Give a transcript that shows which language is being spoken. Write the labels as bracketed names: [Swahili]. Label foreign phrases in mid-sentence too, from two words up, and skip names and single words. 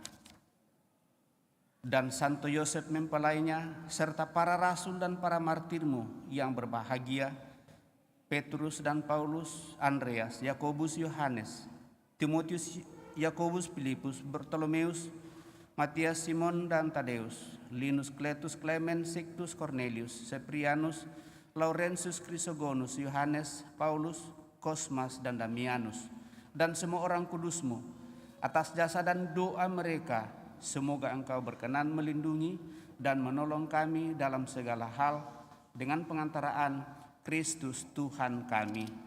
[Indonesian] Dan Santo Yosef mempelainya, serta para rasul dan para martirmu yang berbahagia, Petrus dan Paulus, Andreas, Yakobus, Yohanes, Timotius, Yakobus, Filipus, Bartolomeus, Matias, Simon dan Tadeus, Linus, Cletus, Clement, Sictus, Cornelius, Seprianus, Laurentius, Chrysogonus, Yohanes, Paulus, Kosmas dan Damianus, dan semua orang kudusmu. Atas jasa dan doa mereka, semoga Engkau berkenan melindungi dan menolong kami dalam segala hal dengan pengantaraan Kristus Tuhan kami.